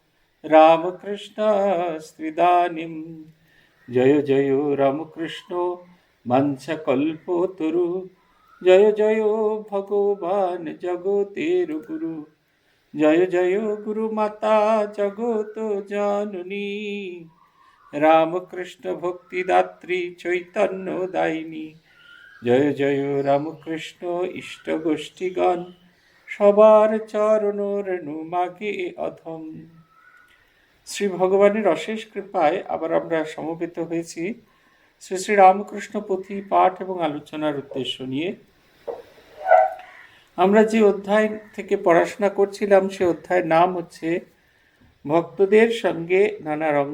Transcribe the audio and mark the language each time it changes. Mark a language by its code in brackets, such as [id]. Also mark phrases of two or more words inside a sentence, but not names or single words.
[sa] रामकृष्णस्त्विदानीं जय जय रामकृष्णो मञ्चकल्पतरु जय जय भगवान् जगतेरुगुरु जय जय गुरुमाता जगत जननी रामकृष्ण भक्तिदात्री चैतन्यदायिनी जय जय रामकृष्ण इष्टगोष्ठीगण [bn] সবার চরণ রেণু মাগে অধম। শ্রী ভগবানের অশেষ কৃপায় আবার আমরা সমবেত হয়েছি শ্রী শ্রী রামকৃষ্ণ পুঁথি পাঠ এবং আলোচনার উদ্দেশ্য নিয়ে। আমরা যে অধ্যায় থেকে পড়াশোনা করছিলাম সে অধ্যায়ের নাম হচ্ছে ভক্তদের সঙ্গে নানা রঙ্গ।